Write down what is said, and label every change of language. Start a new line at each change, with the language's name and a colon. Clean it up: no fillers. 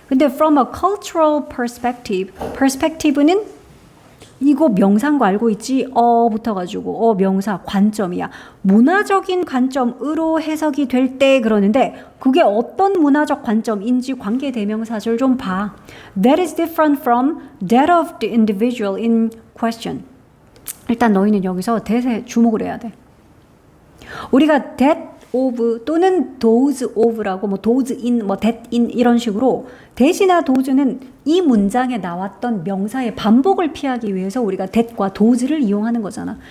Korean: 근데
English: from a cultural perspective,
Korean: perspective는 이거 명사인 거 알고 있지? 붙어가지고 명사 관점이야. 문화적인 관점으로 해석이 될 때 그러는데 그게 어떤 문화적 관점인지 관계대명사절 좀 봐.
English: That is different from that of the individual in question.
Korean: 일단 너희는 여기서 that에 주목을 해야 돼. 우리가 that of 또는 those of라고 뭐 those in 뭐 that in 이런 식으로 that이나 those는 이 문장에 나왔던 명사의 반복을 피하기 위해서 우리가 that과 those를 이용하는 거잖아.